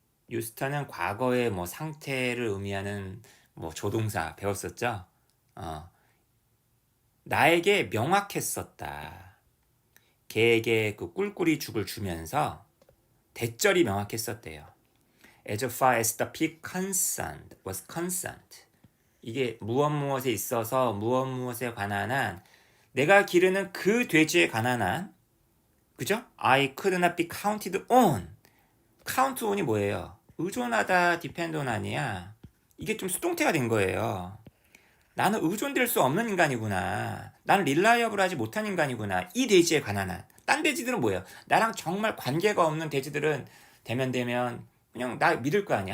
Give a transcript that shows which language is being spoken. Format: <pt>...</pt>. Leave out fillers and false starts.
<ko>used는 과거의 뭐 상태를 의미하는 뭐 조동사 배웠었죠. 나에게 명확했었다. 걔에게 그 꿀꿀이 죽을 주면서 대절이 명확했었대요.</ko> <en>As far as the pig concerned was concerned.</en> <ko>이게 무엇에 있어서 무엇에 관한 한 내가 기르는 그 돼지에 관한 한, 그죠?</ko> <en>I could not be counted on.</en> <ko>count on이 뭐예요? 의존하다, depend on 아니야. 이게 좀 수동태가 된 거예요. 나는 의존될 수 없는 인간이구나. 나는 릴라이어블하지 못한 인간이구나. 이 돼지에 관한 한. 딴 돼지들은 뭐예요? 나랑 정말 관계가 없는 돼지들은 되면 그냥 나 믿을 거 아니야.</ko>